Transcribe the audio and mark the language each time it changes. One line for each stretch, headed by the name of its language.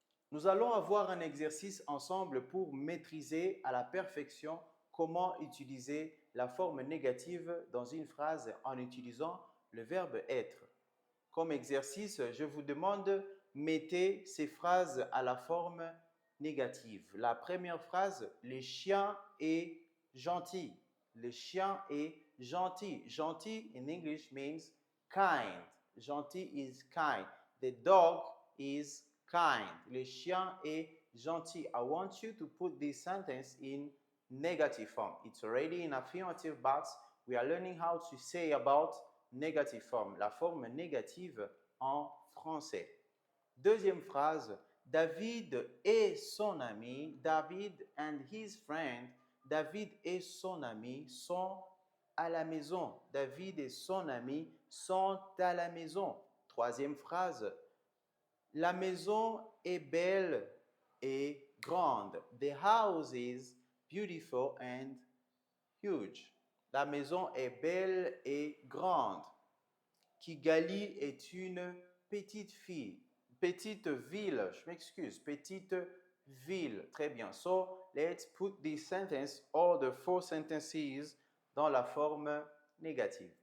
French: Nous allons avoir un exercice ensemble pour maîtriser à la perfection comment utiliser la forme négative dans une phrase en utilisant le verbe être. Comme exercice, je vous demande, mettez ces phrases à la forme négative. La première phrase, le chien est gentil. Le chien est gentil.
English: Gentil in English means kind. Gentil is kind. The dog is kind.
French: Le chien est gentil.
English: I want you to put this sentence in negative form. It's already in affirmative, but we are learning how to say about negative form,
French: la forme négative en français. Deuxième phrase, David et son ami,
English: David and his friend,
French: David et son ami sont à la maison. David et son ami sont à la maison. Troisième phrase, la maison est belle et grande.
English: The house is beautiful and huge.
French: La maison est belle et grande. Kigali est une petite ville. Petite ville, je m'excuse, petite ville. Très bien.
English: So, let's put this sentence, all the 4 sentences,
French: dans la forme négative.